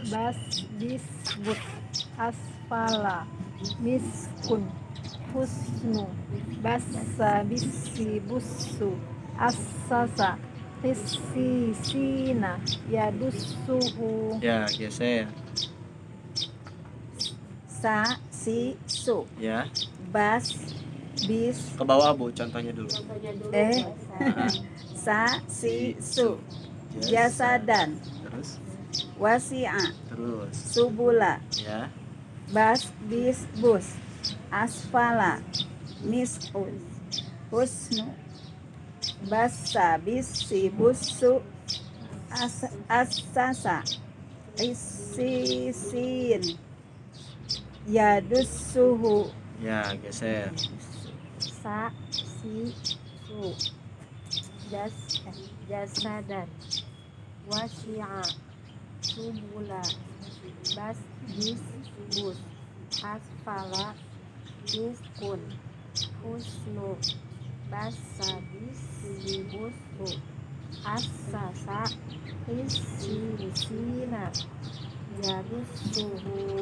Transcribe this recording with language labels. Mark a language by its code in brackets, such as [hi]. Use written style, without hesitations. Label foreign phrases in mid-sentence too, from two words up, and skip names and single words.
[ar] بس، دسبت، أسفل، مسكن، حسن، بس، بسي، بسو، أسس، حسسنا، يدسه. [id] ya geser. [ar] سَ سِ سُ. [id] Ya, [ar] بَسْ بِسْ [id] ke bawah Bu contohnya dulu. [ar] سَ سِ سُ. Jasadan [id] Terus [ar] wasi'a [id] terus [ar] subula. [id] ya, [ar] بَسْ بِسْ بُسْ. أسفل مسكن. حسن. بَسَ بِسِ بُسُ. أسس إسسن. Yadusuhu. [id] ya geser. [ar] سَ، سِ، سُ, جسدا، وسع، سبلا، بس، بس، بس، أسفل، مسكن، حسن، بس، بس، بس، أسس، حسنا، يدسه.